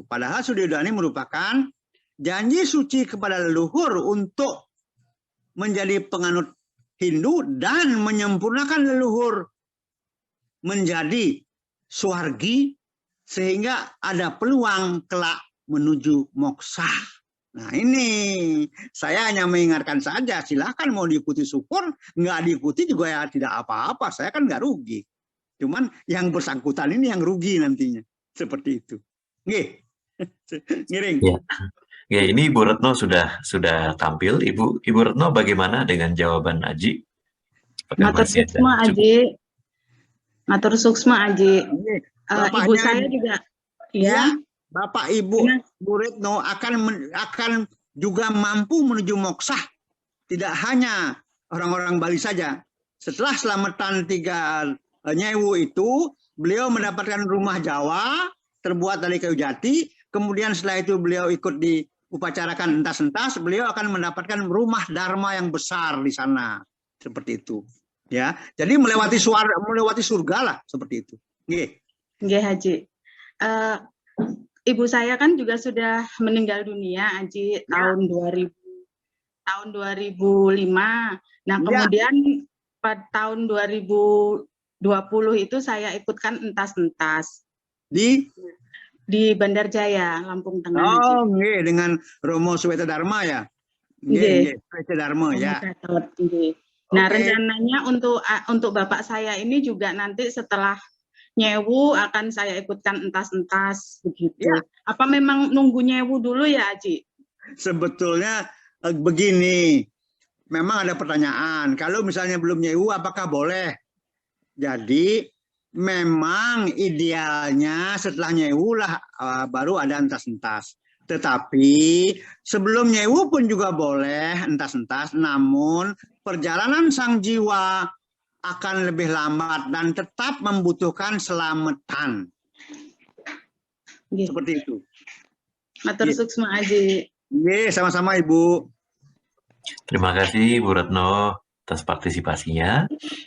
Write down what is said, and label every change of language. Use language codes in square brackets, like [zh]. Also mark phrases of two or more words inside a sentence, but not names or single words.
[id] Padahal studi udani merupakan janji suci kepada leluhur untuk menjadi penganut Hindu dan menyempurnakan leluhur menjadi swargi sehingga ada peluang kelak menuju moksa. Nah ini saya hanya mengingatkan saja, silakan mau diikuti syukur, nggak diikuti juga ya tidak apa-apa, saya kan nggak rugi. Cuman yang bersangkutan ini yang rugi nantinya, seperti itu. [ban] Nggih. Ngiring. [id] Ya. Ya, ini Ibu Retno sudah tampil. Ibu Retno bagaimana dengan jawaban Aji? [ban] Matur suksma Aji. Matur suksma Aji. [id] Ibu saya juga ya. Bapak Ibu Bu Retno akan juga mampu menuju moksa. Tidak hanya orang-orang Bali saja. Setelah selamatan 3 nyewu itu, beliau mendapatkan rumah Jawa terbuat dari kayu jati. Kemudian setelah itu beliau ikut di upacarakan entas-entas, beliau akan mendapatkan rumah dharma yang besar di sana, seperti itu. Ya, jadi melewati surga lah, seperti itu. Nggih. Nggih, Haji. Ibu saya kan juga sudah meninggal dunia, Haji, tahun 2005. Nah, kemudian pada tahun 2020 itu saya ikutkan entas-entas di Bandar Jaya, Lampung Tengah. Oh, nggih, dengan Romo Sweta Dharma ya. Nggih, Sweta Dharma ya. Nah, rencananya untuk bapak saya ini juga nanti setelah nyewu akan saya ikutkan entas-entas begitu. Ya. Apa memang nunggu nyewu dulu ya, Aji? Sebetulnya begini, memang ada pertanyaan. Kalau misalnya belum nyewu, apakah boleh? Jadi memang idealnya setelah nyewu lah baru ada entas-entas. Tetapi sebelum nyewu pun juga boleh entas-entas. Namun perjalanan sang jiwa akan lebih lambat dan tetap membutuhkan selamatan. Seperti itu. [ban] Matur suksma Aji. [id] Sama-sama Ibu. Terima kasih Bu Retno atas partisipasinya.